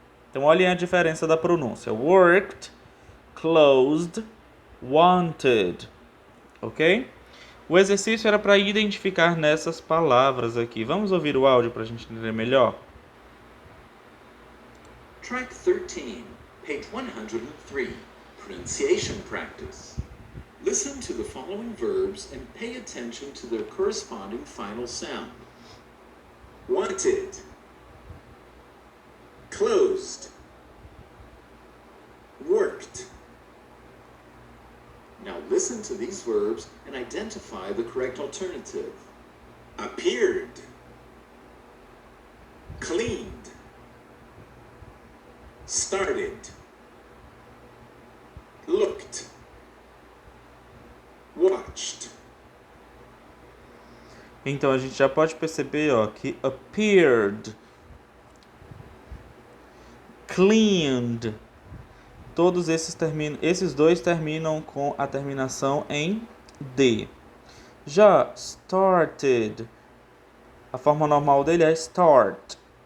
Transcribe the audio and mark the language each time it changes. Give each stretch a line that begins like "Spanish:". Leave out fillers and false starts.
Portuguese: Então, olhem a diferença da pronúncia.
English: Worked, closed, wanted.
Portuguese: Ok? O exercício era para identificar nessas palavras aqui. Vamos ouvir o áudio para a gente entender melhor?
English: Track 13, page 103, pronunciation practice. Listen to the following verbs and pay attention to their corresponding final sound. Wanted, closed, worked. Now listen to these verbs and identify the correct alternative. Appeared, cleaned, started, looked, watched.
Portuguese: Então a gente já pode perceber, que appeared, cleaned, todos esses dois terminam com a terminação em D. Já started, a forma normal dele é start.